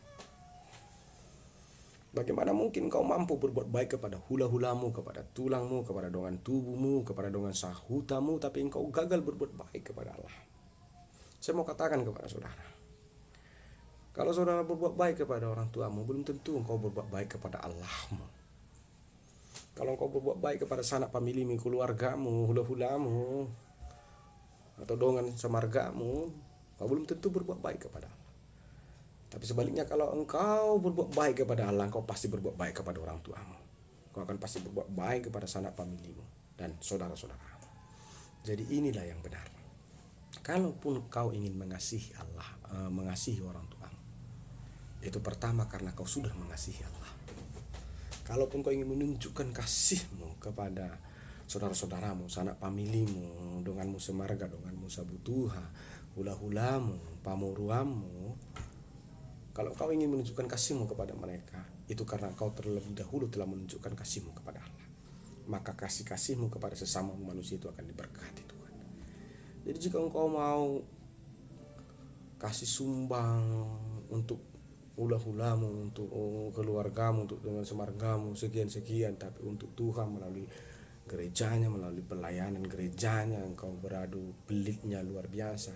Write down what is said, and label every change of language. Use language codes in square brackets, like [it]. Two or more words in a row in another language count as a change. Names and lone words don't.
[id] Bagaimana mungkin kau mampu berbuat baik kepada hula-hulamu, kepada tulangmu, kepada [bbc] dongan tubuhmu, [id] kepada [bbc] dongan sahutamu, [id] tapi engkau gagal berbuat baik kepada Allah? Saya mau katakan kepada saudara, kalau saudara berbuat baik kepada orang tuamu, belum tentu engkau berbuat baik kepada Allahmu. Kalau engkau berbuat baik kepada sanak familimu, keluargamu, hula-hulamu, atau [bbc] dongan semargamu, [id] kau belum tentu berbuat baik kepada Allah. Tapi sebaliknya, kalau engkau berbuat baik kepada Allah, engkau pasti berbuat baik kepada orang tuamu. Engkau akan pasti berbuat baik kepada sanak familimu dan saudara-saudaramu. Jadi inilah yang benar. Kalaupun kau ingin mengasihi Allah, mengasihi orang tuamu, itu pertama karena kau sudah mengasihi Allah. Kalaupun kau ingin menunjukkan kasihmu kepada saudara-saudaramu, sanak familimu, [bbc] donganmu semarga, donganmu sabutuha, hula-hulamu, pamuruamu, [id] kalau kau ingin menunjukkan kasihmu kepada mereka, itu karena kau terlebih dahulu telah menunjukkan kasihmu kepada Allah. Maka kasih-kasihmu kepada sesama manusia itu akan diberkati Tuhan. Jadi jika engkau mau kasih sumbang untuk hula-hulamu, untuk keluargamu, untuk dengan semargamu, sekian-sekian, tapi untuk Tuhan melalui gerejanya, melalui pelayanan gerejanya, engkau beradu pelitnya luar biasa.